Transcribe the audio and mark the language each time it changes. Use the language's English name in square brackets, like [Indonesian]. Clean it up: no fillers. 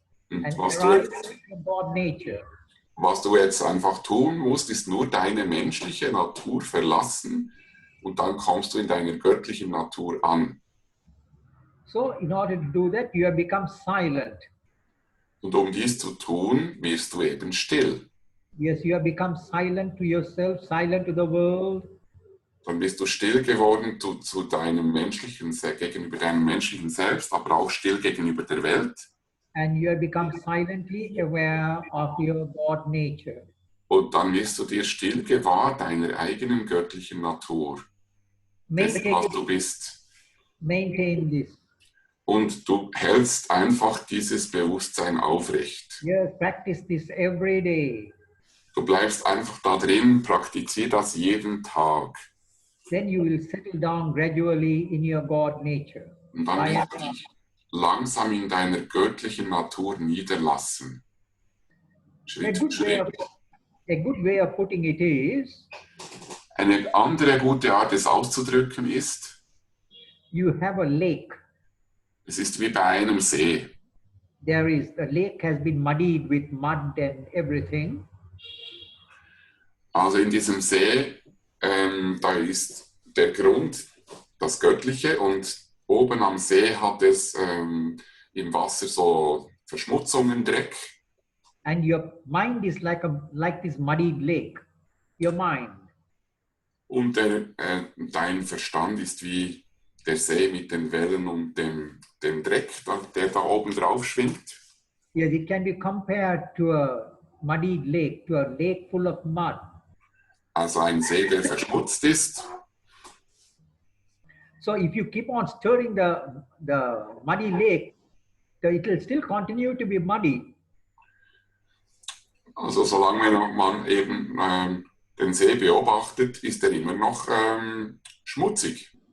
[German] Und [English] and [German] was [English] arrive [German] du, [English] at your God nature. [German] Was du jetzt einfach tun musst, ist nur deine menschliche Natur verlassen und dann kommst du in deiner göttlichen Natur an. [English] So in order to do that, you have become silent. [German] Und um dies zu tun, wirst du eben still. [English] Yes, you have become silent to yourself, silent to the world. [German] Dann bist du still geworden zu deinem gegenüber deinem menschlichen Selbst, aber auch still gegenüber der Welt. [English] And you have become silently aware of your God nature. [German] Und dann wirst du dir still gewahr deiner eigenen göttlichen Natur, dessen, was du bist. [English] Maintain this. [German] Und du hältst einfach dieses Bewusstsein aufrecht. [English] Yes, practice this every day. [German] Du bleibst einfach da drin, praktizier das jeden Tag. [English] Then you will settle down gradually in your God nature. [German] Und dann wirst du dich langsam in deiner göttlichen Natur niederlassen. Schritt für Schritt. [English] A good way of putting it is, [German] eine andere gute Art, es auszudrücken, ist, [English] you have a lake. [German] Es ist wie bei einem See. [English] The lake has been muddied with mud and everything. [German] Also in diesem See, da ist der Grund, das Göttliche, und oben am See hat es im Wasser so Verschmutzungen, Dreck. [English] And your mind is like this muddied lake. Your mind. [German] Und dein Verstand ist wie der See mit den Wellen und dem Dreck, der da oben drauf schwingt. [English] Yes, it can be compared to a muddied lake, to a lake full of mud. [German] Also ein See, der verschmutzt ist. [English] So if you keep on stirring the muddy lake, it will still continue to be muddy. [German] Also solange man eben den See beobachtet, ist er immer noch schmutzig.